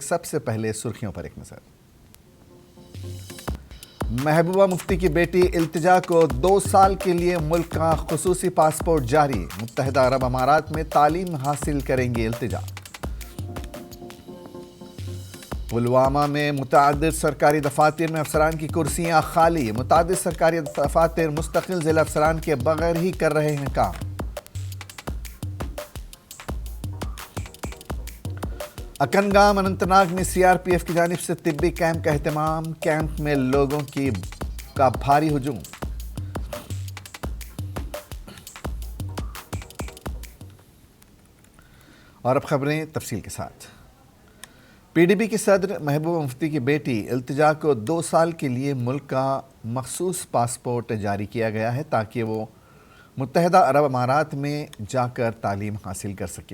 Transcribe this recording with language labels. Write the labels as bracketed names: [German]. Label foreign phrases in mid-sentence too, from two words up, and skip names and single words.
[Urdu] سب سے پہلے سرخیوں پر ایک نظر۔ محبوبہ مفتی کی بیٹی التجا کو 2 سال کے لیے ملک کا خصوصی پاسپورٹ جاری۔ متحدہ عرب امارات میں تعلیم حاصل کریں گی التجا۔ پلوامہ میں متعدد سرکاری دفاتر میں افسران کی کرسیاں خالی۔ متعدد سرکاری دفاتر مستقل ضلع افسران کے بغیر ہی کر رہے ہیں کام۔ اکنگام اننت ناگ میں سی آر پی ایف کی جانب سے طبی کیمپ کا اہتمام۔ کیمپ میں لوگوں کا بھاری ہجوم۔ اور اب خبریں تفصیل کے ساتھ۔ پی ڈی بی کی صدر محبوبہ مفتی کی بیٹی التجا کو 2 سال کے لیے ملک کا مخصوص پاسپورٹ جاری کیا گیا ہے تاکہ وہ متحدہ عرب امارات میں جا کر تعلیم حاصل کر سکے۔